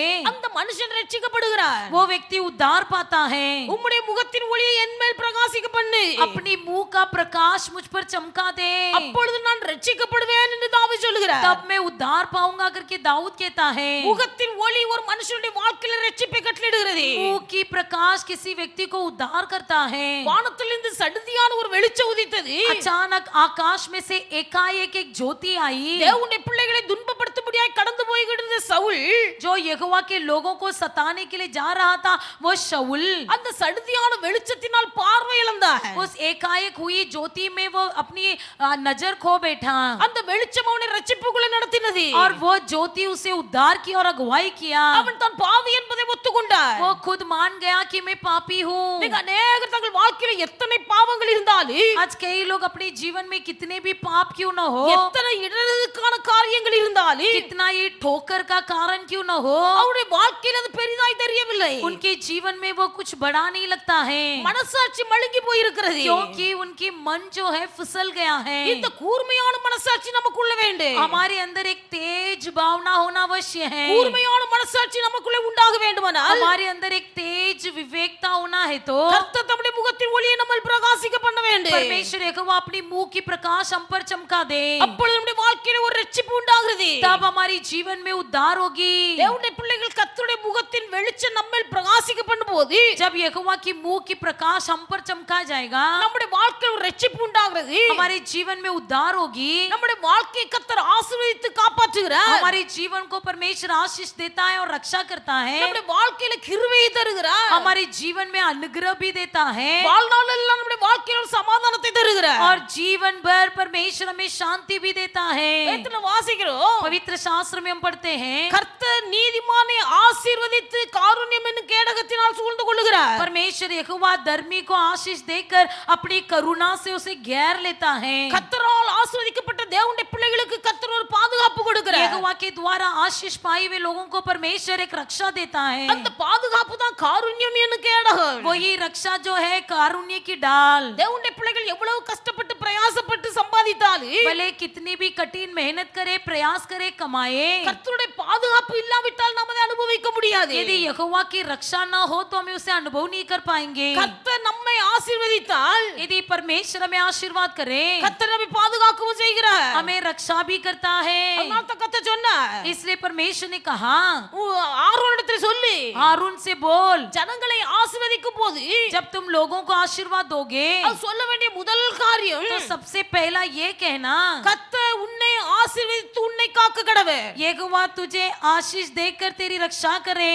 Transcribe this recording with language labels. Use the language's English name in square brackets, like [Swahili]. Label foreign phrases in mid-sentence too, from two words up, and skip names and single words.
[Tamil] அந்த மனுஷன் ரட்சிக்கப்படுகிறார். [Hindi] वो व्यक्ति उद्धार पाता है. [Tamil] உம்முடைய முகத்தின் ஒளியை என் மேல் பிரகாசிக்க பண்ணு. [Hindi] अपने मुंह का प्रकाश मुझ पर चमका दे. [Tamil] அப்பொழுது நான் ரட்சிக்கப்படுவேன் என்று தாவீது சொல்கிறார். [Hindi] तब मैं उद्धार पाऊंगा करके दाऊद कहता है. [Tamil] முகத்தின் ஒளி ஒரு மனுஷனுடைய வாழ்க்கையில ரட்சிப்பை கட்டளையிடுகிறது. [Hindi] मुंह की प्रकाश किसी व्यक्ति को उद्धार करता है. [Tamil] வானத்திலிருந்து சடுதியான ஒரு வெளிச்சம் உதித்தது. [Hindi] अचानक आकाश में से एकाएक एक ज्योति आई. [Tamil] தேவனுடைய பிள்ளைகளை துன்பப்படுத்தும்படியாய் கடந்து போய்கிட்டு சவுல், [Hindi] जो यहोवा के लोगों को सताने के लिए जा रहा था, वो शाऊल [Tamil] அந்த சடுதியான வெளிச்சத்தினால் பார்வை இழந்தார். [Hindi] उस एकाएक हुई ज्योति में वो अपनी नजर खो बैठा, [Tamil] அந்த வெளிச்சம் அவனை ரட்சிப்புக்குள்ள நடத்தினது. [Hindi] और वो ज्योति उसे उद्धार की और अगुवाई किया. [Tamil] அவன் தான் பாவி என்பதை ஒத்துக்கொண்டார். [Hindi] वो खुद मान गया कि मैं पापी हूँ. [Tamil] அநேகர் தங்கள் வாழ்க்கையில எத்தனை பாவங்கள் இருந்தாலும், [Hindi] आज कई लोग अपने जीवन में कितने भी पाप क्यों न हो, [Tamil] எத்தனை இடருக்கான காரியங்கள் இருந்தாலும், [Hindi] कितना ये ठोकर का कारण क्यों न हो, [Tamil] அவருடைய வாழ்க்கையில் அது பெரிதாய் தெரியவில்லை. [Hindi] उनके जीवन में वो कुछ बड़ा नहीं लगता है, [Tamil] மனசாட்சி மழுங்கி போயிருக்கிறது. [Hindi] क्योंकि उनकी मन जो है फिसल गया है. [Tamil] இந்த கூர்மையான மனசாட்சி நமக்குள்ள வேண்டும். [Hindi] हमारे अंदर एक तेज भावना होना अवश्य है. [Tamil] கூர்மையான மனசாட்சி நமக்குள்ள உண்டாக வேண்டுமானால், [Hindi] हमारे अंदर एक तेज विवेकता होना है तो, [Tamil] கர்த்தர் தம்முடைய முகத்தின் ஒளியை நம்மில் பிரகாசிக்க பண்ண வேண்டும். [Hindi] परमेश्वर यहोवा अपनी मुंह की प्रकाश हम पर चमका दे. [Tamil] அப்பொழுது நம்முடைய வாழ்க்கையில ஒரு ரட்சிப்பு உண்டாகிறது. [Hindi] तब हमारी जीवन में उद्धार होगी. [Tamil] தேவனுடைய பிள்ளைகள் கர்த்தருடைய முகத்தின் வெளிச்சம் நம்மில் பிரகாசிக்க பண்ணும்போது, [Hindi] जब यहोवा की मुंह की प्रकाश हम पर चमका जाएगा, [Tamil] நம்முடைய வாழ்க்கையில் ஒரு ரட்சிப்பு உண்டாகிறது. [Hindi] हमारे जीवन में उद्धार होगी. [Tamil] நம்முடைய வாழ்க்கையை கர்த்தர் ஆசீர்வதித்து காப்பாற்றுகிறார். [Hindi] हमारे जीवन को परमेश्वर आशीष देता है और रक्षा करता है. [Tamil] நம்முடைய வாழ்க்கையில கிருபையை தருகிறார். [Hindi] हमारे जीवन में अनुग्रह भी देता है, [Tamil] வாழ்நாள் எல்லாம் நம்முடைய வாழ்க்கையில ஒரு சமாதானத்தை தருகிறார். [Hindi] और जीवन भर परमेश्वर हमें शांति भी देता है. [Tamil] வேதத்துல வாசிக்கிறோம், [Hindi] पवित्र शास्त्र में हम पढ़ते हैं, [Tamil] கர்த்தர் நீதிமானை ஆசீர்வதித்து காருண்யம் என்னும் கேடகத்தினால் சூழ்ந்து கொள்ளுகிறார். [Hindi] परमेश्वर यहोवा धर्मी को आशीष देकर अपनी करुणा से उसे घेर लेता है. [Tamil] கர்த்தரால் ஆசீர்வதிக்கப்பட்ட தேவனுடைய பிள்ளைகளுக்கு கர்த்தர் ஒரு பாதுகாப்பு கொடுக்கிறார். [Hindi] यहोवा के द्वारा आशीष पाए हुए लोगों को परमेश्वर एक रक्षा देता है. [Tamil] அந்த பாதுகாப்பு தான் காருண்யம் என்னும் கேடகம். [Hindi] वही रक्षा जो है कारुण्य की डाल. [Tamil] தேவனுடைய பிள்ளைகள் எவ்வளவு கஷ்டப்பட்டு பிரயாசப்பட்டு சம்பாதித்தாலும், [Hindi] भले कितनी भी कठिन मेहनत करे, प्रयास करे, कमाए, [Tamil] கர்த்தருடைய பாதுகாப்பு இல்லாவிட்டால் நாம் அதை அனுபவிக்க முடியாது. [Hindi] यदि यहोवा की रक्षा ना हो तो हमें उसे अनुभव नहीं कर पाएंगे. [Tamil] கர்த்தர் நம்மை ஆசீர்வதித்தால், [Hindi] यदि परमेश्वर हमें आशीर्वाद करे, [Tamil] கர்த்தர் நம்மை பாதுகாக்கவும் செய்கிறார். [Hindi] हमें रक्षा भी करता है. [Tamil] அதனால தான் கர்த்தர் சொன்னார், [Hindi] इसलिए परमेश्वर ने कहा, [Tamil] ஆரோனிடத்தில் சொல்லி, [Hindi] हारून से बोल, [Tamil] ஜனங்களை ஆசீர்வதிக்கும் போது [Hindi] जब तुम लोगों को आशीर्वाद दोगे [Tamil] அது சொல்ல வேண்டிய முதல் காரியம், [Hindi] तो सबसे पहला ये कहना, [Tamil] கர்த்தர் உன்னை ஆசீர்வதித்து உன்னை காக்க கடவே. [Hindi] यहोवा तुझे आशीष देकर तेरी रक्षा करे।